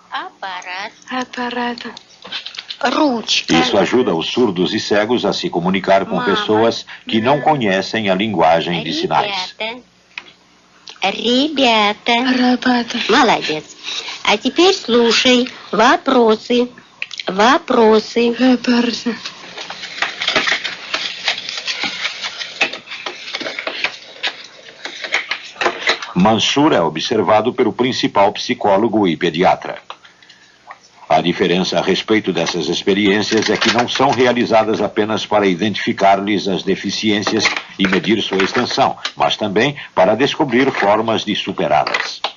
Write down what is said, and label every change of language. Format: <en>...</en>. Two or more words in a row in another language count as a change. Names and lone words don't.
<pt>Isso ajuda os surdos e cegos a se comunicar com pessoas que não conhecem a linguagem de sinais.</pt> <ru>Ребята. Молодец. А теперь слушай. Вопросы.</ru> <pt>Mansur é observado pelo principal psicólogo e pediatra. A diferença a respeito dessas experiências é que não são realizadas apenas para identificar-lhes as deficiências e medir sua extensão, mas também para descobrir formas de superá-las.</pt>